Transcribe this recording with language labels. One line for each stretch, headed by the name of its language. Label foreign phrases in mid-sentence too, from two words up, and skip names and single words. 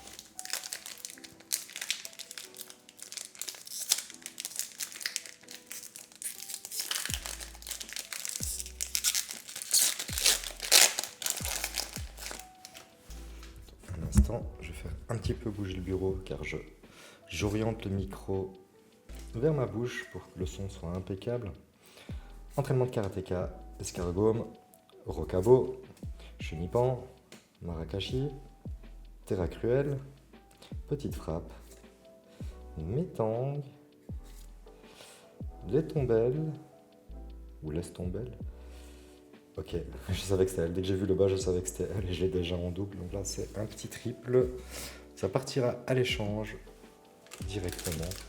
French: Un instant, je vais faire un petit peu bouger le bureau car j'oriente le micro vers ma bouche pour que le son soit impeccable. Entraînement de karatéka, escargome, rocabo, chenipan, marakashi, terra cruelle, petite frappe, métang, l'étombelle, ou l'estombelle. Ok, je savais que c'était elle. Dès que j'ai vu le bas, je savais que c'était elle et je l'ai déjà en double. Donc là, c'est un petit triple. Ça partira à l'échange directement.